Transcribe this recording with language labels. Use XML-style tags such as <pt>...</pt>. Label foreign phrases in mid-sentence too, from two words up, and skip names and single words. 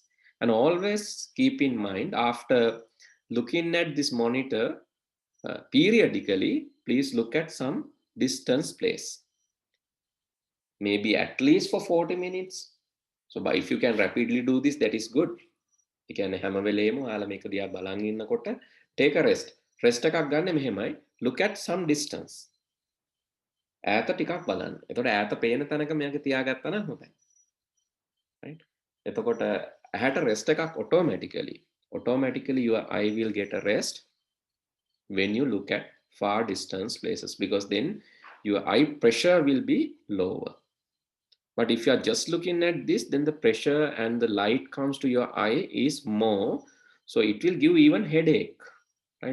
<en>And always keep in mind, after looking at this monitor periodically, please look at some distance place. Maybe at least for 40 minutes. So but if you can rapidly do this, that is good. You can</en> <si>හැම වෙලේම ඔයාලා මේක දිහා බලන් ඉන්නකොට</si> <en>take a rest.</en> <si>Rest එකක් ගන්න මෙහෙමයි.</si> <en>Look at some distance.</en> <si>ඈත ටිකක් බලන්න. එතකොට ඈත පේන තැනක මේක තියාගත්තා නම් හොඳයි.</si> <en>Right?</en> <si>එතකොට ඇහැට rest එකක්</si> <en>automatically your eye will get a rest when you look at far distance places, because then your eye pressure will be lower. But if you are just looking at this, then the pressure and the light comes to your eye is more, so it will give even headache, right?</en>